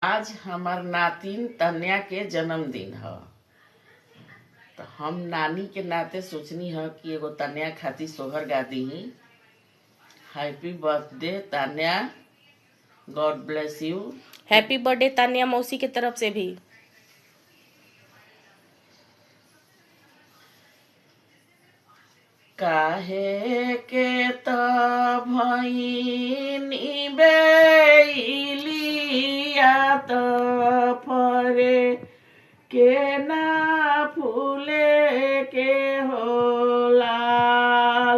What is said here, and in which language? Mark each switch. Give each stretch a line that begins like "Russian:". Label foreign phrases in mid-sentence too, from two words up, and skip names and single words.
Bhojpuri: आज हमार नातिन तन्या के जन्मदिन ह। तो हम नानी के नाते सोचनी है कि एगो तन्या खातिर सोहर गा दीही।
English: Happy birthday Tanya, God bless you. Happy birthday
Bhojpuri: तान्या मौसी के तरफ से भी। काहे के त भइनी बेलिया त फरे के ना फूले के होला।